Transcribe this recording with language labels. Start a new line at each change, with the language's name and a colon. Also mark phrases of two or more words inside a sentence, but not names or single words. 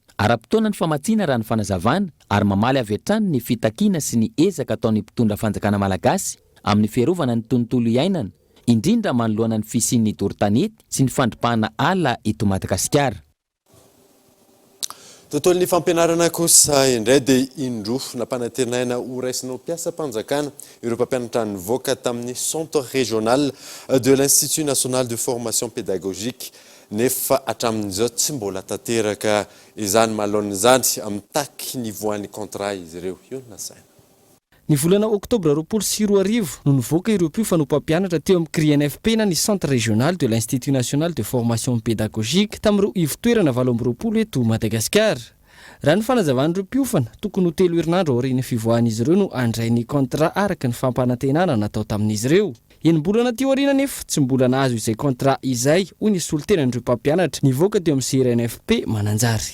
Malagasy: Ara-potoana ny famatsiana raha ny fanazavana ary mamaly avy hatrany ny fitakiana sy ny ezaka ataon'ny mpitondra fanjakana malagasy amin'ny fiarovana ny tontolo iainana, indrindra manoloana ny fisian'ny dortanety sy ny fandripahana ala eto Madagasikara. Tontolon'ny fampianarana kosa indray dia indro nampanantenaina ho raisinao mpiasa-panjakana ireo mpampianatra nivoaka tamin'ny
French: centre régional de l'Institut national de formation pédagogique
Malagasy: nefa hatramin'izao tsy mbola tanteraka izany malona izany amitaky ny voan'ny contrat izy ireo. Io nasaina. Ny volana oktobra 2024 no nivoaka ireo mpiofanopampianatra teo amin'ny CRINFP na ny
French: centre régional de l'Institut national de formation pédagogique
Malagasy: tamin'ireo ivotoerana 20 eto Madagasikara. Raha ny fanazavan'ireo mpiofana tokony ho 3 herinandro aorian'ny fivoahan'izy ireo no andray ny contrat araka ny fampanantenana natao tamin'izy ireo. Enim-bolana teo aoriana nefa tsy mbola nahazo izay contrat izay hoy ny solon-tenan'ireo mpampianatra nivoaka teo amin'ny CRNFP mananjary.